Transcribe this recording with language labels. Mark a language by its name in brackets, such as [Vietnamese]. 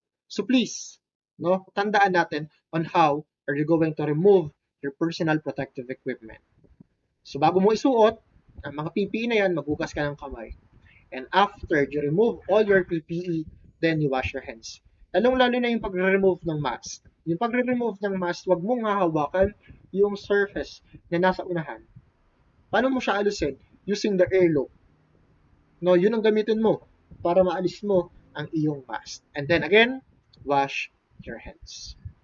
[English] So please, no, [Filipino] tandaan natin [English] on how are you going to remove your personal protective equipment. [Filipino] So bago mo isuot, ang mga PPE na yan, maghugas ka ng kamay. [English] And after you remove all your PPE, then you wash your hands. [Filipino] Lalong-lalo na yung pagre-remove ng mask. Yung pagre-remove ng mask, wag mong hahawakan yung surface na nasa unahan. Paano mo siya alisin? [English] Using the airlock. [Filipino] No, yun ang gamitin mo para maalis mo ang iyong mask. [English] And then again, wash your hands.